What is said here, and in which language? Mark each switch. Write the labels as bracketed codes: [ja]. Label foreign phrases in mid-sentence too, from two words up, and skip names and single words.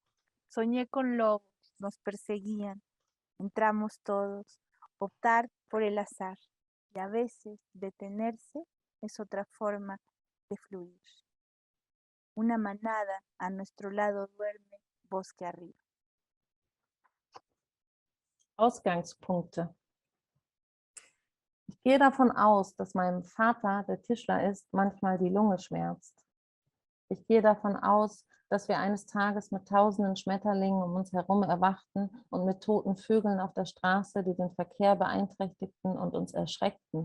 [es] Soñé con lobos, nos perseguían, entramos todos, optar por el azar, y a veces detenerse es otra forma de fluir. Una manada a nuestro lado duerme, bosque arriba. [de] Ausgangspunkte. Ich gehe davon aus, dass meinem Vater, der Tischler ist, manchmal die Lunge schmerzt. Ich gehe davon aus, dass wir eines Tages mit tausenden Schmetterlingen um uns herum erwachten und mit toten Vögeln auf der Straße, die den Verkehr beeinträchtigten und uns erschreckten.